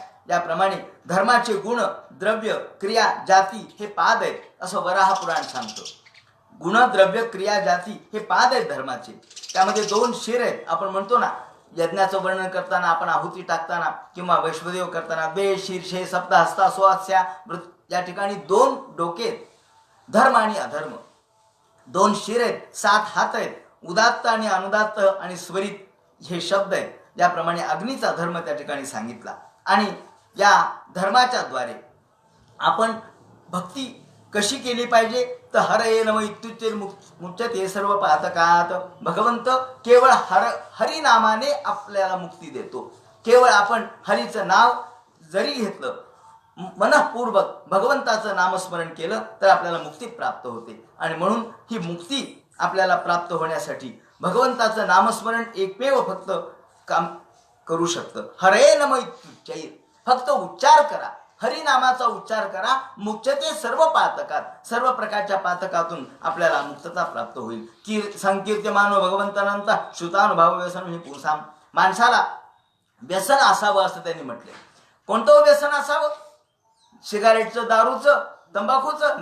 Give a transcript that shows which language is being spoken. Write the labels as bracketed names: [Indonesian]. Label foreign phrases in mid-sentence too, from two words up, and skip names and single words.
[Marathi] याप्रमाणे धर्माचे गुण, द्रव्य, क्रिया, जाती हे पाद आहेत असं वराह पुराण सांगतं. गुण, द्रव्य, क्रिया, जाती हे पाद आहेत धर्माचे. त्यामध्ये 2 शिर आहेत. आपण म्हणतो ना, यज्ञाचं वर्णन करताना, आपण आहुती टाकताना किंवा वैश्वदेव करताना [Sanskrit] बे शीर्षे सप्त हस्ता सोहास्या, [Marathi] या ठिकाणी 2 डोके, धर्म आणि अधर्म. 2 शिर आहेत, 7 हात आहेत, उदात्त आणि अनुदात्त आणि स्वरित हे शब्द आहेत. ज्याप्रमाणे अग्नीचा धर्म त्या ठिकाणी सांगितला. आणि या धर्माच्या द्वारे आपण भक्ती कशी केली पाहिजे, तर [Sanskrit] हरये नम इत्युच्चैर मुच्यते सर्व पातकात. [Marathi] भगवंत केवळ हरिनामाने आपल्याला मुक्ती देतो. केवळ आपण हरीचं नाव जरी घेतलं, मनःपूर्वक भगवंताचं नामस्मरण केलं तर आपल्याला मुक्ती प्राप्त होते. आणि म्हणून ही मुक्ती आपल्याला प्राप्त होण्यासाठी भगवंताचं नामस्मरण एकमेव फक्त काम करू शकतं. [Sanskrit] हरये नम इत्युच्चैर, [Marathi] फक्त उच्चार करा, हरिनामाचा उच्चार करा. [Sanskrit] मुच्यते सर्व पातकात, [Marathi] सर्व प्रकारच्या पातकातून आपल्याला मुक्तता प्राप्त होईल. [Sanskrit] संकीर्त्यमानो भगवंतानंता श्रुतानुभाव व्यसन हे पुंसाम. [Marathi] माणसाला व्यसन असावं असं त्यांनी म्हटले. कोणतं व्यसन असावं, सिगारेटचं, दारूचं, तंबाखूचं?